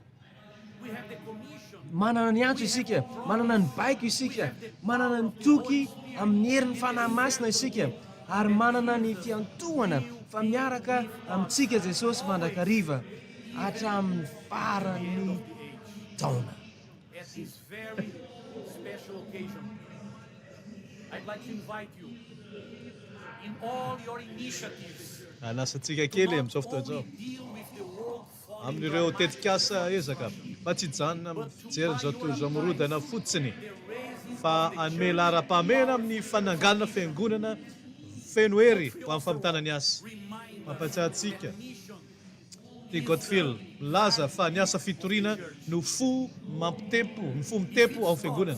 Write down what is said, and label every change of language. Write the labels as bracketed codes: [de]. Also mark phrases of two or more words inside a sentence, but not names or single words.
[mg] Manana ny antso isika, manana ny baiko isika, manana ny toky amin'ny herin'ny fanahy masina isika, ary manana ny fiantohana fa miaraka amintsika Jesosy mandrakariva hatramin'ny farany taona. [en] At this very special occasion, I'd like to invite you in all your initiatives. [mg] Anasantsika kely amin'izao fotoana izao amin'ireo tetikasa ezaka fa tsy janona amin'ny fijery izao tontolo izao morodana fotsiny, fa hanome lahara-pahamehana amin'ny fananganana fiangonana feno hery ho amin'ny famitana ny asa. Mampatsiahy antsika ty Godfield milaza fa ny asa fitoriana no fo mampitempo, ny fo mitempo ao fiangonana.